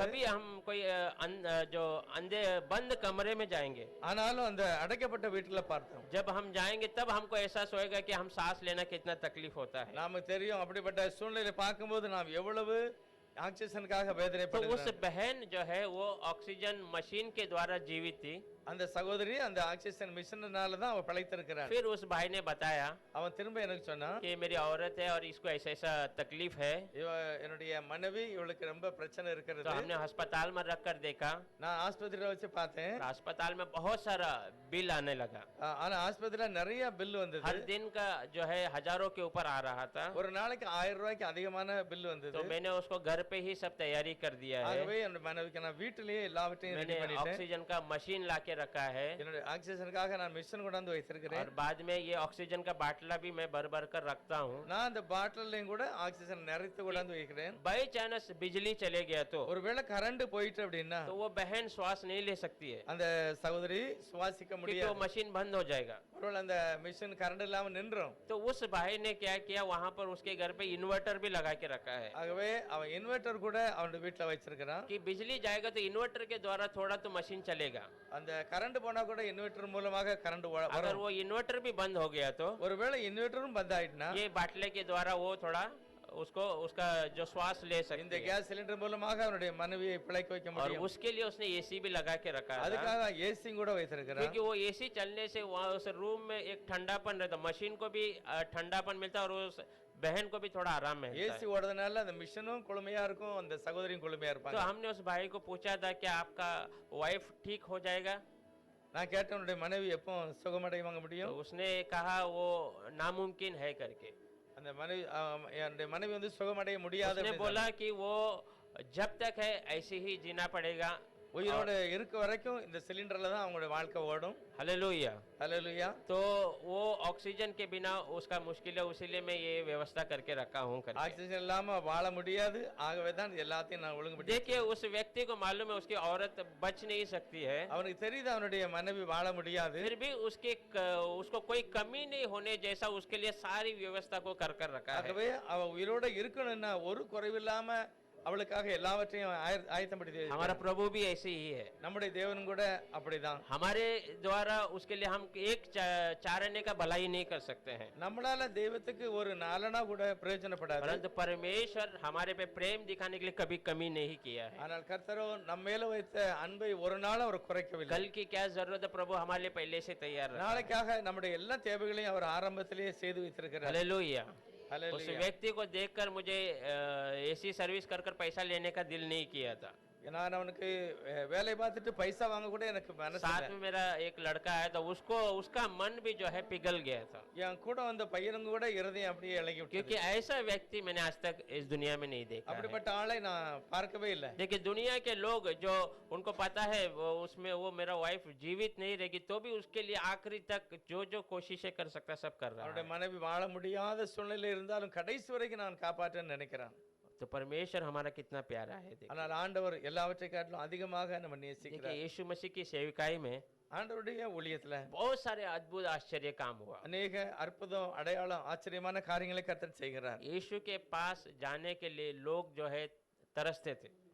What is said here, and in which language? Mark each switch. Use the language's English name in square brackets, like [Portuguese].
[Hindi] कभी हम कोई जो अंधे बंद कमरे में जाएंगे, [Tamil] ஆனாலும் அந்த அடைக்கப்பட்ட வீட்டுல பார்த்தோம். [Hindi] जब हम जाएंगे तब हमको एहसास होएगा कि हम सांस लेना कितना तकलीफ होता है. [Tamil] நமக்கு தெரியும் அப்படிப்பட்ட சூழ்நிலை பார்க்கும்போது நாம் எவ்வளவு ஆக்சிஜனுக்காக [Hindi] तो उस [Tamil] வேதனைப்படுகிறோம். [Hindi] बहन जो है वो ऑक्सीजन मशीन के द्वारा जीवित थी. [Tamil] அந்த சகோதரி அந்த ஆக்சிஜன் மிஷினால தான் அவ பிழைத்திருக்கிறாள். [Hindi] फिर उस भाई ने बताया [Tamil] அவன் திரும்ப எனக்கு சொன்னான், [Hindi] कि मेरी औरत है और इसको ऐसा ऐसा तकलीफ है. [Tamil] இவ என்னுடைய மனைவி, இவளுக்கு ரொம்ப பிரச்சனை [Hindi] तो [Tamil] இருக்கிறது. [Hindi] हमने अस्पताल में रख कर देखा, [Tamil] நான் ஆஸ்பத்திரியில வச்சு பார்த்தேன். [Hindi] तो अस्पताल में बहुत सारा बिल आने लगा. [Tamil] ஆனா ஆஸ்பத்திரியில நிறைய பில் [Hindi] हर [Tamil] வந்தது. [Hindi] दिन का जो है हजारों के ऊपर आ रहा था. [Tamil] ஒரு நாளைக்கு 1000 ரூபாய்க்கு அதிகமான பில் [Hindi] तो [Tamil] வந்தது. [Hindi] मैंने उसको घर पे ही सब तैयारी कर दिया है. [Tamil] ஆகவே என்னோட மனைவிக்கு நான் வீட்டிலேயே எல்லாவற்றையும் ரெடி [Hindi] मैंने [Tamil] பண்ணிட்டேன். [Hindi] ऑक्सीजन का मशीन लाके रखा है [Tamil] என்னோட ஆக்சிஜனுக்காக நான் மிஷின் கொண்டாந்து [Hindi] और [Tamil] வைத்திருக்கிறேன். [Hindi] बाद में ये ऑक्सीजन का बाटला भी मैं भर भर कर रखता हूँ. [Tamil] நான் அந்த பாட்டிலையும் கூட ஆக்சிஜன் நிறைத்து கொண்டாந்து வைக்கிறேன். [Hindi] बाई चांस बिजली चले गया तो [Tamil] ஒருவேளை கரண்ட் போயிட்டு அப்படின்னா [Hindi] वो बहन श्वास नहीं ले सकती है, [Tamil] அந்த சகோதரி சுவாசிக்க [Hindi] क्योंकि वो [Tamil] முடியாது. [Hindi] मशीन बंद हो जाएगा. [Tamil] ஒருவேளை அந்த மிஷின் கரண்ட் இல்லாம நின்றும். [Hindi] तो उस भाई ने क्या किया, वहां पर उसके घर पे इन्वर्टर भी लगा के रखा है [Tamil] ஆகவே அவன் இன்வெர்டர் கூட அவனுடைய வீட்டுல வச்சிருக்கிறான். [Hindi] कि बिजली जाएगा तो इन्वर्टर के द्वारा थोड़ा तो मशीन चलेगा. [Tamil] அந்த கரண்ட் போனா கூட இன்வெர்டர் மூலமாக கரண்ட் [Hindi] अगर [Tamil] வரும். [Hindi] वो इन्वर्टर भी बंद हो गया तो [Tamil] ஒருவேளை இன்வெர்டரும் பந்த் ஆயிட்டுனா [Hindi] ये बाटले के द्वारा वो थोड़ा उसको उसका जो श्वास ले [Tamil] இந்த [Hindi] सकती है। [Tamil] கேஸ் சிலிண்டர் மூலமாக அவனுடைய மனைவியை பிழைக்க வைக்க [Hindi] और [Tamil] முடியும். [Hindi] उसके लिए उसने एसी भी लगा के रखा था, [Tamil] அதுக்காக ஏசி கூட வைத்திருக்கிறார். [Hindi] क्योंकि वो एसी चलने से वहाँ उस रूम में एक ठंडापन रहता, मशीन को भी ठंडापन मिलता और उस बहन को भी थोड़ा आराम मिलता [Tamil] ஏசி [Hindi] है। [Tamil] ஓடுறதுனால அந்த மிஷனும் குளுமையா இருக்கும், அந்த சகோதரியும் குளுமையா [Hindi] तो [Tamil] இருப்பாங்க. [Hindi] हमने उस भाई को पूछा था कि आपका वाइफ ठीक हो जाएगा, [Tamil] நான் கேட்டேன் உன்னுடைய மனைவி எப்போ சுகமடைவாங்க [Hindi] तो [Tamil] முடியும்? [Hindi] उसने कहा वो नामुमकिन है करके। [Tamil] அந்த மனைவி என்னுடைய மனைவி வந்து சுகமடைய முடியாது [Hindi] उसने [Tamil] அப்படின்னு [Hindi] बोला कि वो जब तक है ऐसे ही जीना पड़ेगा। [Tamil] உயிரோட இருக்க வரைக்கும் இந்த சிலிண்டர்ல தான் அவங்களுடைய வாழ்க்கை ஓடும். [Hindi] हालेलुया। [Tamil] ஹல்லேலூயா. [Hindi] तो वो ऑक्सीजन के बिना उसका मुश्किल है, उसीलिए मैं ये व्यवस्था करके रखा हूँ करके। [Tamil] ஆக்சிஜன் இல்லாம வாழ முடியாது, ஆகவே தான் எல்லாத்தையும் நான் ஒழுங்குபடுத்தி. [Hindi] देखिए उस व्यक्ति को मालूम है उसकी औरत बच नहीं सकती है, [Tamil] அவனுக்கு தெரியுது அவனுடைய மனைவி வாழ முடியாது. [Hindi] फिर भी उसको कोई कमी नहीं होने जैसा उसके लिए सारी व्यवस्था को कर रखा है। [Tamil] ஆகவே அவ உயிரோட இருக்கணும்னா ஒரு குறைவில்லாம அவளுக்காக எல்லாவற்றையும் ஆயத்தப்படுத்தி [Hindi] हमारा प्रभु भी ऐसे ही है, [Tamil] நம்முடைய தேவனும் கூட அப்படிதான். [Hindi] हमारे द्वारा उसके लिए हम एक चारने का भलाई नहीं कर सकते हैं, [Tamil] நம்மளால தெய்வத்துக்கு ஒரு நாலனா கூட பிரயோஜனப்படாது. [Hindi] परंतु परमेश्वर हमारे पे प्रेम दिखाने के लिए कभी कमी नहीं किया है। [Tamil] ஆனால் கர்த்தரோ நம்ம மேல வைத்த அன்பை ஒரு நாள் அவர் குறைக்கவில்லை. [Hindi] कल की क्या जरूरत है प्रभु हमारे लिए पहले से तैयार रखा है। [Tamil] நாளைக்காக நம்முடைய எல்லா தேவைகளையும் அவர் ஆரம்பத்திலேயே செய்து வைத்திருக்கிறார். [Hindi] हालेलुया। उस [Tamil] ஹல்லேலூயா. [Hindi] व्यक्ति को देखकर मुझे एसी सर्विस कर पैसा लेने का दिल नहीं किया था। [Tamil] நான் அவனுக்கு வேலை பார்த்துட்டு பைசா வாங்க கூட எனக்கு மனசு [Hindi] साथ [Tamil] இல்லை. [Hindi] में मेरा एक लड़का है तो उसका मन भी जो है पिघल गया था, [Tamil] என் கூட வந்த பையனுங்க கூட இருதயம் அப்படியே இளகி விட்டது. [Hindi] क्योंकि ऐसा व्यक्ति मैंने आज तक इस दुनिया में नहीं देखा है। [Tamil] அப்படிப்பட்ட ஆளை நான் பார்க்கவே இல்லை. [Hindi] देखिए दुनिया के लोग जो उनको पता है उसमें वो मेरा वाइफ जीवित नहीं रहेगी तो भी उसके लिए आखिरी तक जो कोशिशें कर सकता सब कर रहा [Tamil] அவருடைய [Hindi] है। [Tamil] மனைவி வாழ முடியாத சூழ்நிலை இருந்தாலும் கடைசி வரைக்கும் நான் காப்பாற்றேன்னு நினைக்கிறான். [Hindi] तो परमेश्वर हमारा कितना प्यारा है। देखिए [Tamil] ஆனால் ஆண்டவர் எல்லாவற்றை காட்டிலும் அதிகமாக நம்ம நேசிக்கிறார். [Hindi] यीशु मसीह की सेविकाई में [Tamil] ஆண்டவருடைய ஊழியத்துல [Hindi] बहुत सारे अद्भुत आश्चर्य काम हुआ। [Tamil] அநேக அற்புதம் அடையாளம் ஆச்சரியமான காரியங்களை கர்த்தர் செய்கிறார். [Hindi] यीशु के पास जाने के लिए लोग जो है तरसते थे,